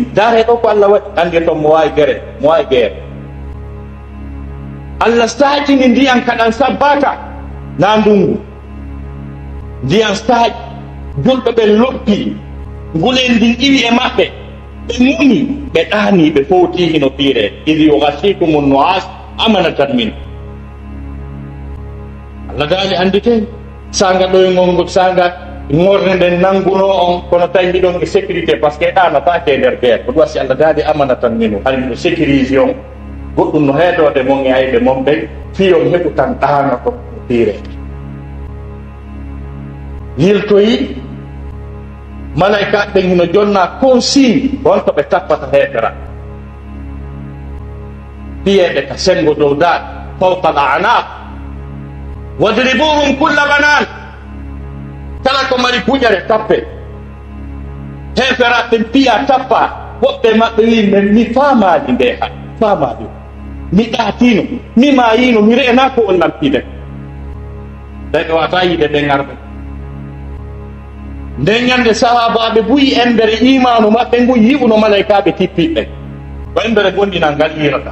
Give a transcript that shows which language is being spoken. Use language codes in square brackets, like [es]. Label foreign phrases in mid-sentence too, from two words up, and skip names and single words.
[ff] Daare ɗo ko Allah waɗi, ande toon mo wawi guere, mo wawi guerre. Allah saajini ndiyan kaɗan sabbaka na ndungu, ndiyan saaji, julɓe ɓen loppi, nguleyni ndin iwi e maɓɓe, ɓe muni, ɓe ɗaani, ɓe fowti hino piire. [ar] إذ يغشيكم النعاس أمنة من. [ff] Allah daali andite sanga ɗo e ngolngol sanga ngorne nden nanguno on, kono tawi mbiɗon e sécurité [fr] par ce que [ff] ɗanatake e nder guerre. Ko ɗum wasi Allah daadi [ar] أمنة منه, [ff] hani mbiɗo sécurise on, goɗɗum no heedode mon e ayɓe mon ɓen, fiyon heɓu tan ɗana ko piire. Yiltoyi malaika ɓen hino jonna consigne wonto ɓe tappata heefera, piyeɓe ka sengo dow daaɗe [ar] فوق الأعناق واضربوهم كل بنان. [ff] Kala ko mari puƴare tappe, heeferaɓe piya tappa. Woɓɓe maɓɓe wi men mi faamaji nde ha faamaji, mi ɗaatino, mi mayino, mi re'ena ko on lampide. Tawi ɓe wata yiide ɓe ngarɓe. Nden ñande sahabaɓe buyi embere imanu maɓɓe ngu yi'uno malaikaɓe tippiɓe, ko embere gonɗinal ngal yirata.